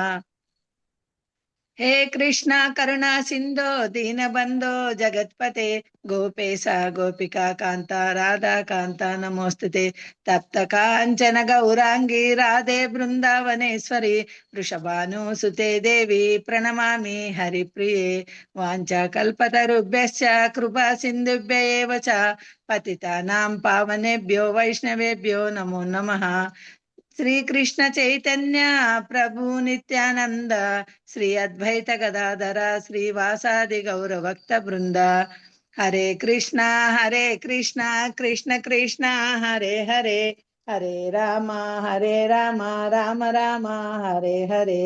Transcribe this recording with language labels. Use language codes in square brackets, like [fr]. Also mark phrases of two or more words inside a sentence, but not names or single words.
[sa] హే కృష్ణ కరుణా సింధో దీనబంధో జగత్పతే గోపేశ గోపికా కాంత రాధా కాంత నమోస్తుతే. తప్త కాంచన గౌరాంగి రాధే బృందావనేశ్వరి వృషభానుసుతే దేవి ప్రణమామి హరిప్రియే. వాంఛా కల్పతరుభ్యశ్చ కృపా సింధుభ్య ఏవ చ పతితానాం పావనేభ్యో వైష్ణవేభ్యో నమో నమః. శ్రీ కృష్ణ చైతన్య ప్రభు నిత్యానంద శ్రీ అద్వైత గదాధర శ్రీవాసాది గౌరభక్త బృంద. హరే కృష్ణ కృష్ణ కృష్ణ హరే హరే హరే రామ రామ రామ హరే హరే.